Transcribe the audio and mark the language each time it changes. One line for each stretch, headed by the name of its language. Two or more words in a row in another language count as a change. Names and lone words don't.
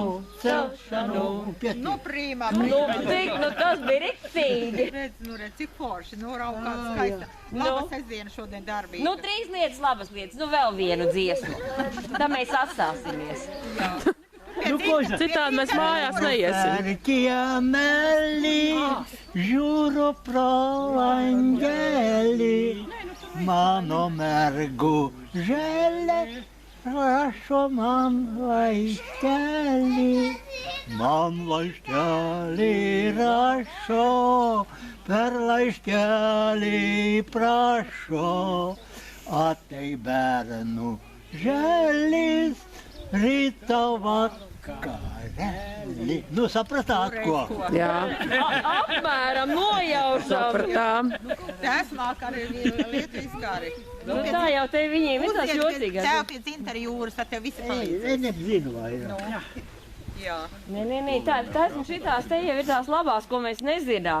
Latvian: Nu, prīmā. Nu, tas bija riktīgi. Redz, cik forši, nu, raukāt skaista. Labas aizdiena šodien darbīga. Nu, 3 lietas, labas lietas, nu, vēl vienu dziesmu. Tā mēs atstāsimies. Citādi mēs mājās neiesim.
Lithuanian: Kiemeli, žiūru pro langelį, mano mergužėlė rašo man laiškelį. Man laiškelį rašo, per laiškelį prašo, atai bernų želis, ryto vakarēli.
Latvian: Nu, sapratāt, ko? Jā. Apmēram nojaušam. Sapratām. Tēvs māk arī lietuviski arī. Nu, tā jau te viņiem visās jocīgās. Tev pie dzintara jūras, tad tev visi palīdz. Es nezinu vairāk. Jā. Nē, tās un šitās te jau ir tās labās, ko mēs nezinām.